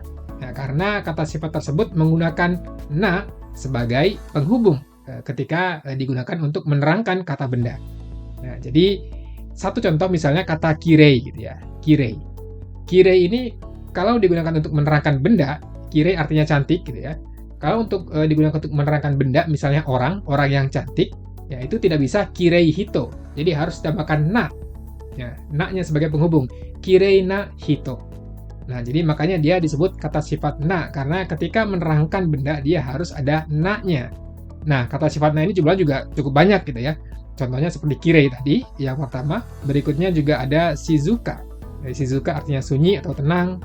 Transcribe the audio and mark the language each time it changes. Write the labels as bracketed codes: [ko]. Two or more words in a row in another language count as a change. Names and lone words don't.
[id] Nah, karena kata sifat tersebut menggunakan na sebagai penghubung ketika digunakan untuk menerangkan kata benda. Nah, jadi satu contoh misalnya kata kirei gitu ya. Kirei. Kirei ini kalau digunakan untuk menerangkan benda, kirei artinya cantik gitu ya. Kalau untuk digunakan untuk menerangkan benda, misalnya orang yang cantik, ya itu tidak bisa [ja] きれい人. [id] Jadi harus ditambahkan na. Ya, na-nya sebagai penghubung. [ja] きれいな人. [id] Nah, jadi makanya dia disebut kata sifat na, karena ketika menerangkan benda dia harus ada na-nya. Nah, kata sifat na ini jumlahnya juga cukup banyak gitu ya. Contohnya seperti kirei tadi, yang pertama. Berikutnya juga ada shizuka. Shizuka artinya sunyi atau tenang.